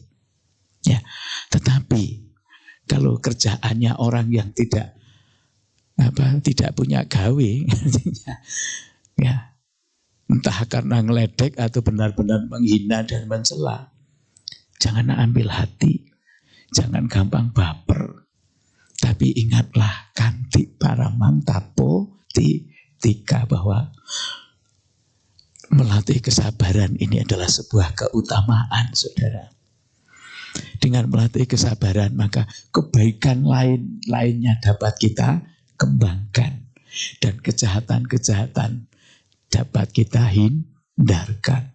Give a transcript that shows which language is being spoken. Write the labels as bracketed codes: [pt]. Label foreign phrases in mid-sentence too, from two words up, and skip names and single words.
[id] Tetapi kalau kerjaannya orang yang tidak punya gawe, entah karena ngeledek atau benar-benar menghina dan mencela, jangan ambil hati, jangan gampang baper. Tapi ingatlah [pi] kanti paramang tapo titika, [id] bahwa melatih kesabaran ini adalah sebuah keutamaan, saudara. Dengan melatih kesabaran, maka kebaikan lainnya dapat kita kembangkan, dan kejahatan-kejahatan dapat kita hindarkan.